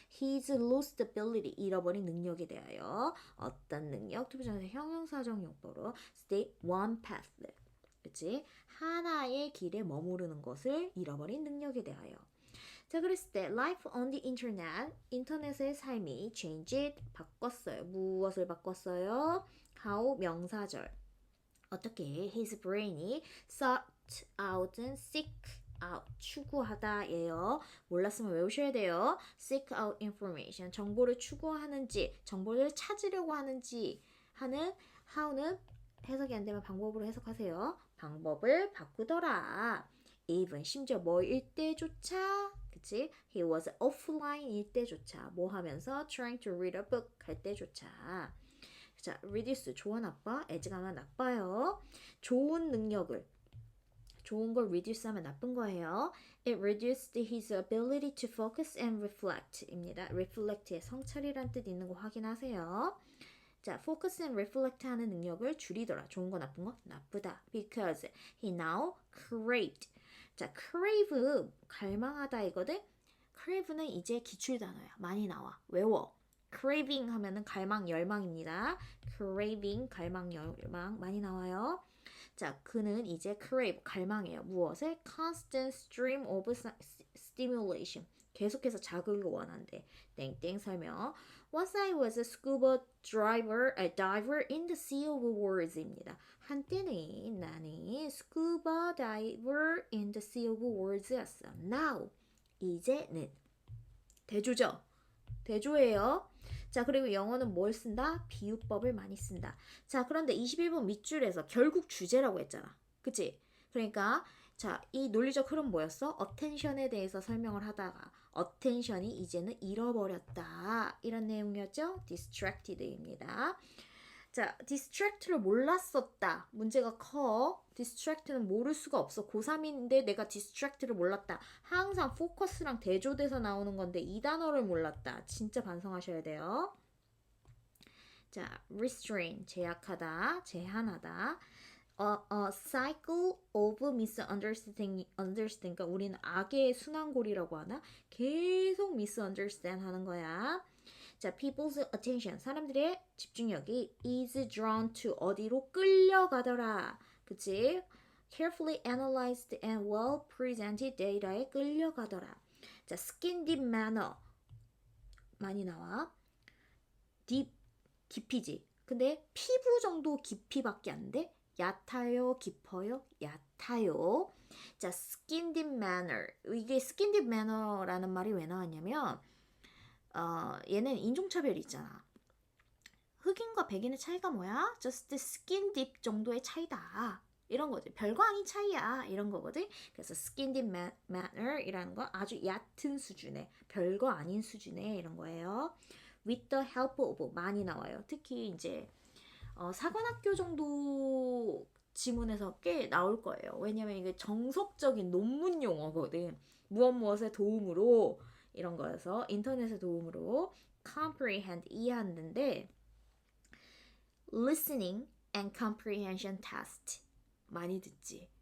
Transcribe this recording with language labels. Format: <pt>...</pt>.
<en>His lost ability,</en> <ko>잃어버린 능력에 대하여 어떤 능력? 투부정에서 형용사적 용법으로 stay one path. 그치? 하나의 길에 머무르는 것을 잃어버린 능력에 대하여. 자, 그랬을 때</ko> <en>life on the internet,</en> <ko>인터넷의 삶이 changed, 바꿨어요. 무엇을 바꿨어요?</ko> <en>how, 명사절. 어떻게 his brain이 sought out and seek</en> <ko>out, 추구하다예요. 몰랐으면 외우셔야 돼요. seek out information, 정보를 추구하는지, 정보를 찾으려고 하는지 하는 how는 해석이 안 되면 방법으로 해석하세요. 방법을 바꾸더라. even, 심지어 뭐일 때조차, 그치?</ko> <en>He was offline일 때조차, 뭐 하면서 trying to read a book 할 때조차.</en> <ko>자, reduce, 좋아 나빠? as가 하면 나빠요. 좋은 능력을, 좋은 걸 reduce 하면 나쁜 거예요.</ko> <en>It reduced his ability to focus and reflect 입니다.</en> <ko>reflect의 성찰이란 뜻 있는 거 확인하세요. 자, focus and reflect 하는 능력을 줄이더라. 좋은 거 나쁜 거? 나쁘다.</ko> <en>Because he now craved.</en> <ko>자, crave, 갈망하다 이거든? crave는 이제 기출단어야. 많이 나와. 외워. craving 하면은 갈망, 열망입니다. craving, 갈망, 열망 많이 나와요. 자, 그는 이제 crave, 갈망해요. 무엇을?</ko> <en>constant stream of stimulation.</en> <ko>계속해서 자극을 원한대. 땡땡 설명.</ko> <en>Once I was a scuba diver in the sea of words입니다.</en> <ko>한때는 나는</ko> <en>scuba diver in the sea of words였어.</en> <ko>Now, 이제는 대조죠. 대조예요. 자, 그리고 영어는 뭘 쓴다? 비유법을 많이 쓴다. 자, 그런데 21번 밑줄에서 결국 주제라고 했잖아. 그치? 그러니까 자, 이 논리적 흐름 뭐였어? attention에 대해서 설명을 하다가 attention이 이제는 잃어버렸다. 이런 내용이었죠? distracted입니다. 자, distract를 몰랐었다. 문제가 커. distract는 모를 수가 없어. 고3인데 내가 distract를 몰랐다. 항상 focus랑 대조돼서 나오는 건데 이 단어를 몰랐다. 진짜 반성하셔야 돼요. 자, restrain, 제약하다, 제한하다.</ko> <en>A cycle of misunderstanding,</en> <ko>그러니까 우리는 악의 순환고리라고 하나? 계속 misunderstand 하는 거야. 자, people's attention, 사람들의 집중력이</ko> <en>is drawn to,</en> <ko>어디로 끌려가더라. 그치?</ko> <en>carefully analyzed and well presented data에 끌려가더라. 자, skin deep manner, 많이 나와.</en> <ko>deep, 깊이지. 근데 피부 정도 깊이밖에 안 돼? 얕아요? 깊어요? 얕아요. 자, skin deep manner. 이게 skin deep manner라는 말이 왜 나왔냐면 얘는 인종차별이 있잖아. 흑인과 백인의 차이가 뭐야?</ko> <en>just skin deep 정도의 차이다.</en> <ko>이런 거지. 별거 아닌 차이야. 이런 거거든. 그래서 skin deep manner이라는 건 아주 얕은 수준의, 별거 아닌 수준의 이런 거예요.</ko> <en>with the help of 많이 나와요.</en> <ko>특히 이제 사관학교 정도 지문에서 꽤 나올 거예요. 왜냐면 이게 정석적인 논문 용어거든. 무엇의 도움으로 이런 거여서 인터넷의 도움으로 comprehend 이해하는데</ko> <en>listening and comprehension test</en> <ko>많이 듣지.</ko>